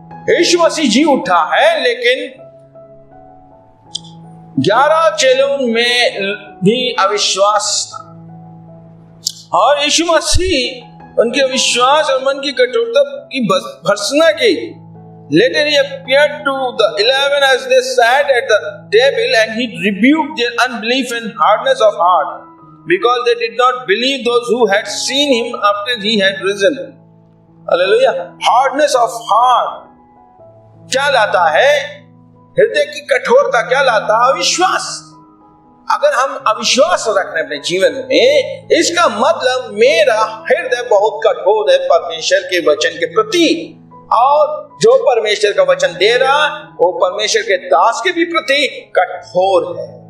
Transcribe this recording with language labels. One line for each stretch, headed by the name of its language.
Hindi: यीशु मसीह जी उठा है, लेकिन 11 चेलों में भी अविश्वास था और यीशु मसीह उनके विश्वास और मन की कठोरता की भर्त्सना की।
English: Later he appeared to the 11 as they sat at the table, and he rebuked their unbelief and hardness of heart, because they did not believe those who had seen him after he had risen. Hallelujah. Hardness of heart
Hindi: क्या लाता है? हृदय की कठोरता क्या लाता है? अविश्वास। अगर हम अविश्वास रखने अपने जीवन में, इसका मतलब मेरा हृदय बहुत कठोर है परमेश्वर के वचन के प्रति, और जो परमेश्वर का वचन दे रहा वो परमेश्वर के दास के भी प्रति कठोर है।